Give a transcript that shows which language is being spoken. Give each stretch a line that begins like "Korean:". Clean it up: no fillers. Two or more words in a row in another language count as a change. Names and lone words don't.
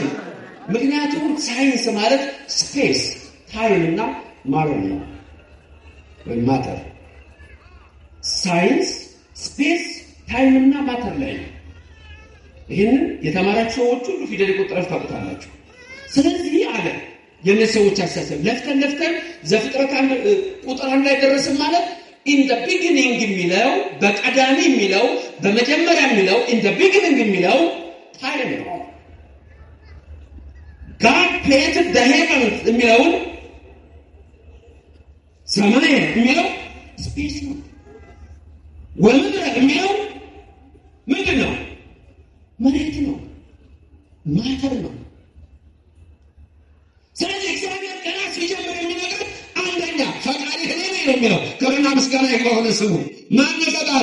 Amharic: ምክንያቱም ሳይንስ ማለት
English: space time
Amharic: እና ማተር ነው ወይ ማተር። ሳይንስ
English: space time
Amharic: እና ማተር ላይ ነው። ይሄንን የተማራችሁ ሰዎች ሁሉ ፊደል ቆጥራችሁ ታውቁታላችሁ። ስለዚህ አለ የነዚህ ሰዎች አስተሳሰብ ለፍተን ዘፍጥረት ቁጥር 1 ላይ ደረስን ማለት
English: in the beginning
Amharic: የሚለው በቀዳሚ የሚለው በመጀመሪያ የሚለው
English: in the beginning
Amharic: የሚለው ታይም ነው።
English: God created the heavens
Amharic: የሚለውን ሰማይ የሚለው ስፔስ ነው። ወምድረ የሚለው ምንድን ነው? መሬት ነው፣ ማተር ነው። ስለዚህ እግዚአብሔር ገና ሲጀምር የሚነግር አንደኛ ፈጣሪ እኔ ነኝ ነው የሚለው። ክብርና ምስጋና ይግባው ለስሙ። ማን ነው ፈጣሪ?